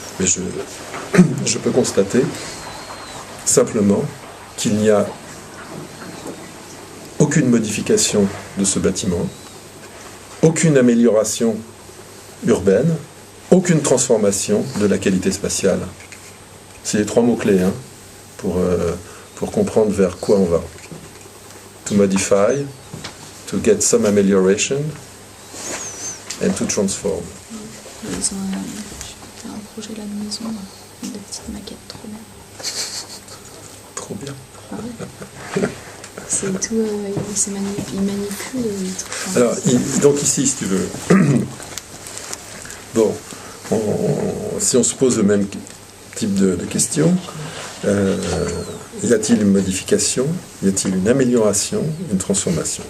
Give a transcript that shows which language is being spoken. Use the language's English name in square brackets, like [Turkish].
[French] Mais je peux constater simplement qu'il n'y a aucune modification de ce bâtiment, aucune amélioration urbaine, aucune transformation de la qualité spatiale. C'est les trois mots-clés hein, pour comprendre vers quoi on va. [English] To modify, to get some amelioration, and to transform. [French] Ils ont un projet de la maison, une petite maquette trop bien. Trop bien. Ah ouais. C'est tout, il manipule les trucs. Alors, donc ici, si tu veux, bon, si on se pose le même type de questions, y a-t-il une modification, y a-t-il une amélioration, une transformation?